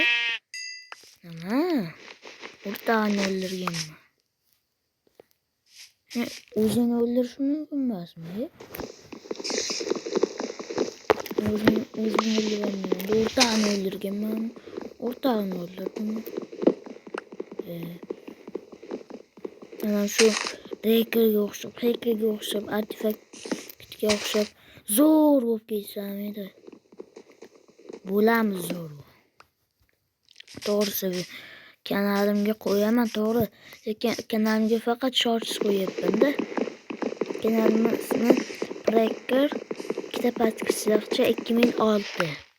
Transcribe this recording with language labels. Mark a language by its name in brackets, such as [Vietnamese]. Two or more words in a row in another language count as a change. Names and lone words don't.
[Turkish] Ama ortağını öldüreyim mi? Uzun öldürsün mümkün mü? Uzun öldüremiyorum. Ortağını öldüreceğim ben. Ortağını öldürdüm. [Uzbek] Hemen şu Hacker'ga o'xshab, artefaktga o'xshab zo'r bo'lib ketsam edi. Bo'lamiz zo'r. To'g'risi kanalimga qo'yaman, to'g'ri. Lekin kanalimga faqat shorts qo'yapman-da. Kanalimni Tracker ikkita podpiskachi 2006.